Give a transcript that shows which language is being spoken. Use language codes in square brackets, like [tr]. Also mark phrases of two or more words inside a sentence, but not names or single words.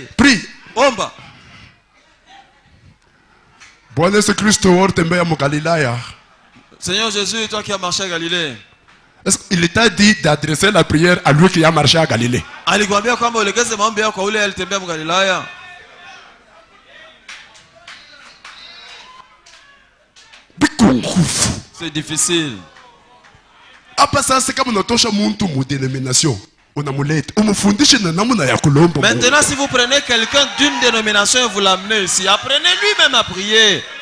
[fr] Prie. [sw] Omba. Bwana Yesu Kristo tembea mu Galilaya. [fr] Seigneur Jésus, toi qui as marché à Galilée. Il t'a dit d'adresser la prière à lui qui a marché à Galilée. [sw] Alikwambia kwamba uelekeze maombi yako kwa ule alitembea mu Galilaya. [fr] C'est difficile. Maintenant, si vous prenez quelqu'un d'une dénomination et vous l'amenez ici, apprenez lui-même à prier.